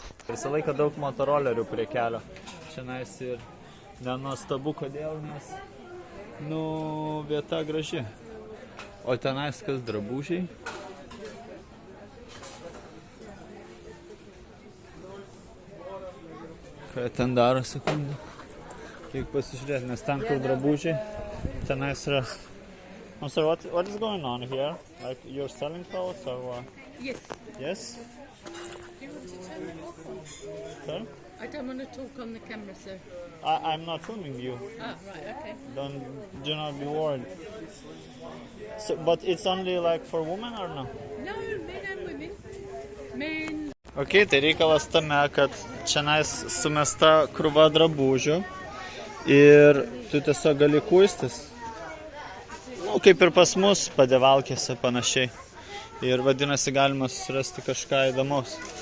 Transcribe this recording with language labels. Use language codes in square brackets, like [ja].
[lt] Visą laiką daug motorolerių prie kelio. Šiandien ir nenuostabu, kodėl, nes, vieta graži. O tenais kas drabužiai. Ką ten daro, sekundę. Reikia pasižiūrėti, nes ten kur drabužiai, tenais yra. [en] I'm sorry, what is going on here? Like, you're selling clothes or what? Yes. Yes? Do you want to turn it off? Sorry? I don't want to talk on the camera, so... I'm not filming you. Ah, right, okay. Do not be worried. So, but it's only like for women or no? No, men and women. Men... [lt] Ok, tai reikalas tame, kad čianais sumesta krūva drabužių ir tu tiesiog gali kuistis. Kaip ir pas mus padėvalkėse panašiai. Ir vadinasi, galima susirasti kažką įdomaus.